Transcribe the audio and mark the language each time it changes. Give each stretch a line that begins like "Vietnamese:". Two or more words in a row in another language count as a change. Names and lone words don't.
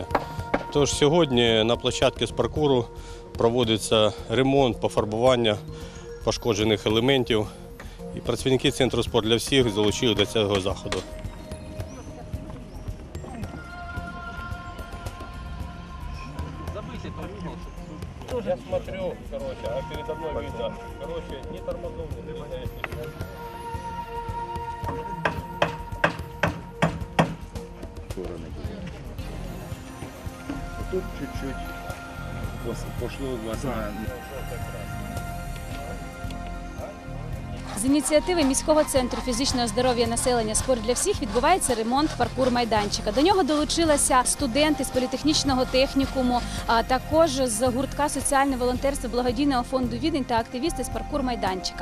Ukrainian: Тож сьогодні на площадці з паркуру проводиться ремонт, пофарбування пошкоджених елементів. І працівники Центру «Спорт для всіх» залучили до цього заходу.
Russian: Я смотрю, а передо мной видно, не тормознул, не двигаясь. Тут чуть-чуть пошло у вас на...
Ukrainian: З ініціативи міського центру фізичного здоров'я населення «Спорт для всіх» відбувається ремонт паркур-майданчика. До нього долучилися студенти з політехнічного технікуму, а також з гуртка «Соціальне волонтерство» благодійного фонду «Відень» та активісти з паркур-майданчика.